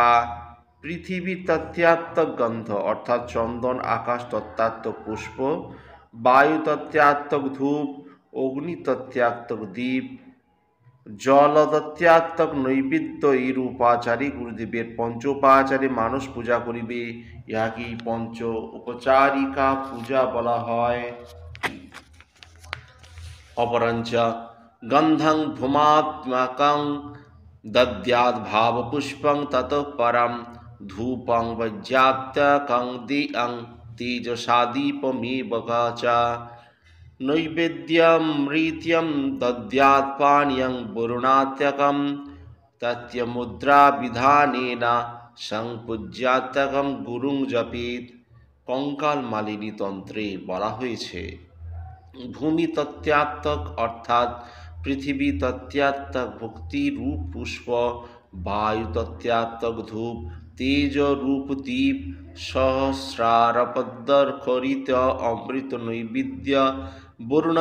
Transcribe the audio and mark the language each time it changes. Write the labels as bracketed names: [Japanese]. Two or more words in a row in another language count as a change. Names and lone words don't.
[Bangla] পৃথিবী তত্ত্বাত্মক গন্ধ অর্থাৎ চন্দন আকাশ তত্ত্বাত্মক পুষ্প, বায়ু তত্ত্বাত্মক ধূপ, অগ্নি তত্ত্বাত্মক দীপ, জল তত্ত্বাত্মক নৈবেদ্য এই উপাচারে গুরুদেবের পঞ্চোপাচারে মানুষ পূজা করিবে। ইহাকেই পঞ্চ উপচারিকা পূজা বলা হয়। [Sanskrit] অপরঞ্চ গন্ধং ভূমাত্মকং দদ্যাৎ ভাবপুষ্পং ততঃ পরম ধূপং বজ্রাত্মকং দিয়ং তেজসা দীপমেব চ নৈবেদ্যমৃত্যং দদ্যাৎ পানীয়ং বরুণাত্মকং তত্যমুদ্রা বিধানেন সংপূজ্যাত্মকং গুরুং জপেত। [Bangla] কঙ্কাল মালিনী তন্ত্রে বলা হয়েছে ভূমি তত্ত্বাত্মক অর্থাৎ পৃথিবী তত্ত্বাত্মক ভক্তি রূপ পুষ্প, বায়ু তত্ত্বাত্মক ধূপ, তেজ রূপ দীপ, সহস্রারপদ্মর্খরিত অমৃত নৈবেদ্য, বরুণ